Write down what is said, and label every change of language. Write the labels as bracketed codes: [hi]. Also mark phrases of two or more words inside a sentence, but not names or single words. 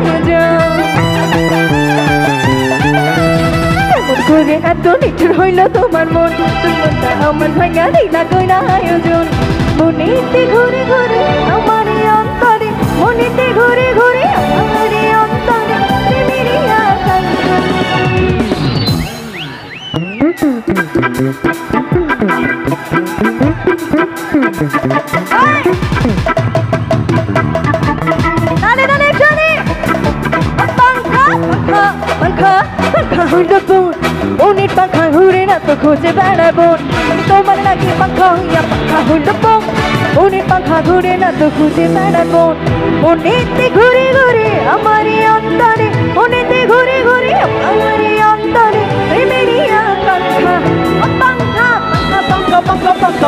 [bn] করে এত নিঠুর হইল তোমার মনটা আমার ভাঙা দিলা কইরা আয়োজন মনেতে ঘুরে ঘুরে আমার অন্তরে মনেতে ঘুরে ঘুরে আমার অন্তরে প্রেমেরই আকাঙ্ক্ষা [es] Dale, dale, [bn] Johnny! পাঙ্খা, পাঙ্খা, পাঙ্খা, পাঙ্খা হইল বোন উনি পাখা ঘুরে না তো খুঁজে বেড়াবো আমি তোমার লাগি পাখা হইয়া পাখা হইল বোন উনি পাখা ঘুরে না তো খুঁজে বেড়াবো মনেতে ঘুরে ঘুরে আমার অন্তরে মনেতে ঘুরে ঘুরে আমার অন্তরে প্রেমেরই আকাঙ্ক্ষা পাঙ্খা পাঙ্খা পাঙ্খা পাঙ্খা পাঙ্খা